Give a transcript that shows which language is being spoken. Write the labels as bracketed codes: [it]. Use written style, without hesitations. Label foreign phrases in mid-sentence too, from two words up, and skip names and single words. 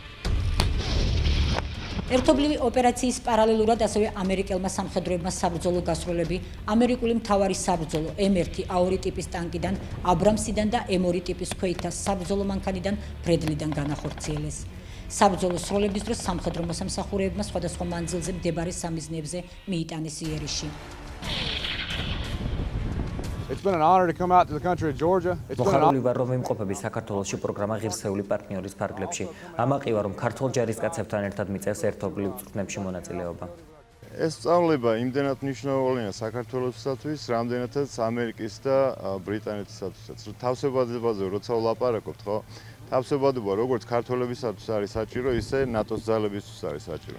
[ka] ერთობლივი ოპერაციის პარალელურად ასევე ამერიკელმა სამხედროებმა საბრძოლო გასროლები ამერიკული მთავარი საბრძოლო M1 A2 ტიპის ტანკიდან, აბრამსიდან და M2 ტიპის ქვეითთა საბრძოლო მანქანიდან ბრედლიდან განახორციელეს. საბრძოლო სროლების დროს სამხედრო მოსამსახურეებმა სხვადასხვა მანძილზე მდებარე სამიზნეებზე მიიტანეს იერიში. [en] It's been an honor to come out to the country of Georgia. [ka] მოხარული ვარ, რომ ვიმყოფები საქართველოში პროგრამა ღირსეული პარტნიორის ფარგლებში. ამაყი ვარ, რომ ქართულ ჯარისკაცებთან ერთად მიწევს ერთობლივ წვრთნებში მონაწილეობა. ეს სწავლება იმდენად მნიშვნელოვანია საქართველოსთვის, რამდენადაც ამერიკის და ბრიტანეთისათვისაც. თავსებადებაზე როცა ვლაპარაკობთ, ხო? თავსებადობა როგორც ქართველებისათვის არის საჭირო, ისე ნატოს ძალებისთვის არის საჭირო.